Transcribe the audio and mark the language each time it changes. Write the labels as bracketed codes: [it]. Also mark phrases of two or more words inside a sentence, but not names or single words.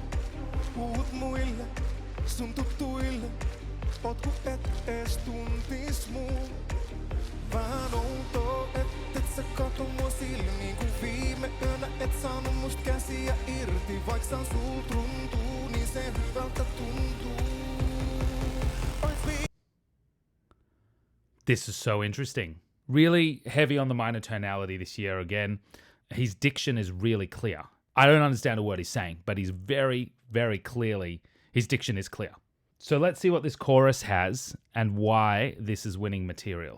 [fi] Puhut muille, sun tutuille, oot ku et ees tuntis muun. Vähän outoa, et sä kato mua silmiin, kun viime yönä et saanut must käsiä irti. Vaik saan sult runtuu, niin se hyvältä tuntuu. [en] This is so interesting. Really heavy on the minor tonality this year again. His diction is really clear. I don't understand a word he's saying, but he's very, very clearly, his diction is clear. So let's see what this chorus has and why this is winning material.